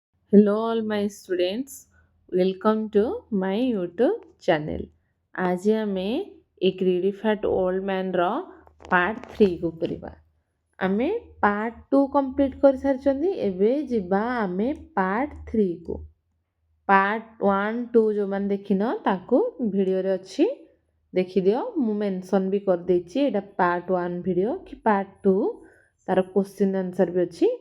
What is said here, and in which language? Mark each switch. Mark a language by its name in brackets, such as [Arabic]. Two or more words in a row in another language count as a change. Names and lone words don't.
[English] Hello, all my students. Welcome to my YouTube channel. [Odia] आज ଆମେ ଏ greedy fat old man ର ପାର୍ଟ 3 କୁ କରିବା। ଆମେ [English] part 2 complete [Odia] କରିସାରିଛନ୍ତି। ଏବେ ଯିବା ଆମେ ପାର୍ଟ 3 କୁ। ପାର୍ଟ 1 2 ଯେଉଁମାନେ ଦେଖିନ ତାକୁ ଭିଡ଼ିଓରେ ଅଛି ଦେଖିଦିଅ। ମୁଁ ମେନସନ୍ ବି କରିଦେଇଛି ଏଇଟା [English] part 1 video [Odia] କି ପାର୍ଟ 2 ତାର [English] question answer [Odia] ବି ଅଛି।